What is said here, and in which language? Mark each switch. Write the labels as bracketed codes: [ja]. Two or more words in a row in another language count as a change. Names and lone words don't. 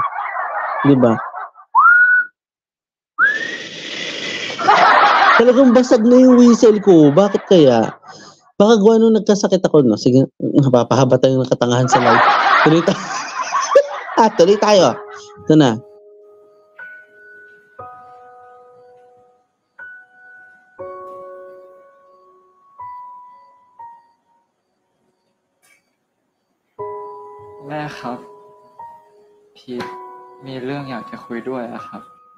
[tl] Diba? Talagang basag na yung whistle ko. Bakit kaya? Baka gawa nung nagkasakit ako, no? Sige, napapahaba tayo ng katangahan sa live. Tuloy tayo. Ito na. [th] แม่ครับ พีทมีเรื่องอยากจะคุยด้วยอะครับ